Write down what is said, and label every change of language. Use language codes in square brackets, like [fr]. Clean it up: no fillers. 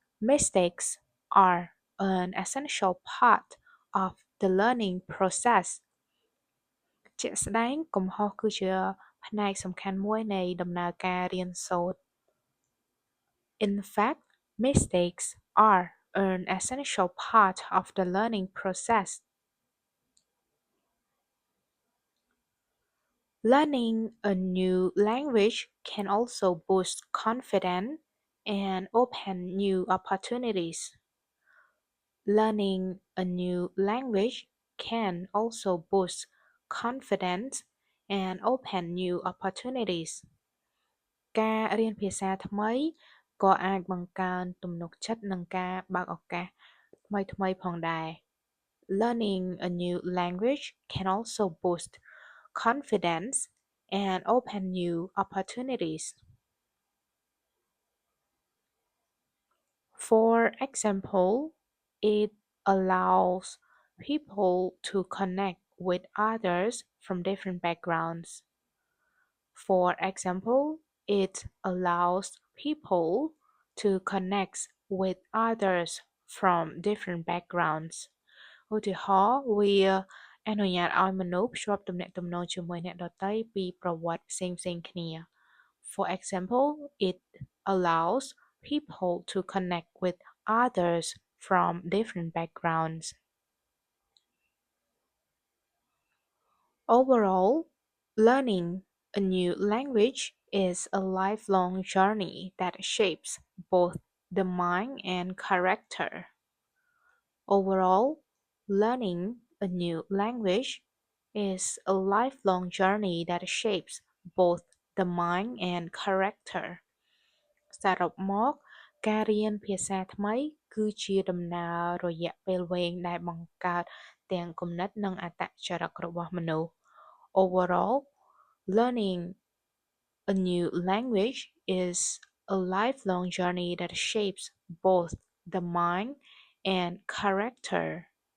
[en] Mistakes are an essential part of the learning process [km] ជាក់ស្ដែងកំហុសគឺជាផ្នែកសំខាន់មួយនៃដំណើរការរៀនសូត្រ [en] In fact, mistakes are an essential part of the learning process. Learning a new language can also boost confidence and open new opportunities. Learning a new language can also boost confidence and open new opportunities. [km] ការរៀនភាសាថ្មីក៏អាចបង្កើនទំនុកចិត្តនិងការបើកឱកាសថ្មីៗផងដែរ [en] Learning a new language can also boost confidence and open new opportunities. For example, it allows people to connect with others from different backgrounds. For example, it allows people to connect with others from different backgrounds [km] ឧទាហរណ៍វាអនុញ្ញាតឲ្យមនុស្សភ្ជាប់ទំនាក់ទំនងជាមួយអ្នកដទៃពីប្រវត្តិផ្សេងៗគ្នា [en] For example, it allows people to connect with others from different backgrounds. Overall, learning a new language is a lifelong journey that shapes both the mind and character. Overall, learning a new language is a lifelong journey that shapes both the mind and character. [km] សរុបមកការរៀនភាសាថ្មីគឺជាដំណើររយៈពេលវែងដែលបង្កើតទាំងគំនិតនិងអត្តចរិតរបស់មនុស្ស [en] Overall, learning a new language is a lifelong journey that shapes both the mind and character.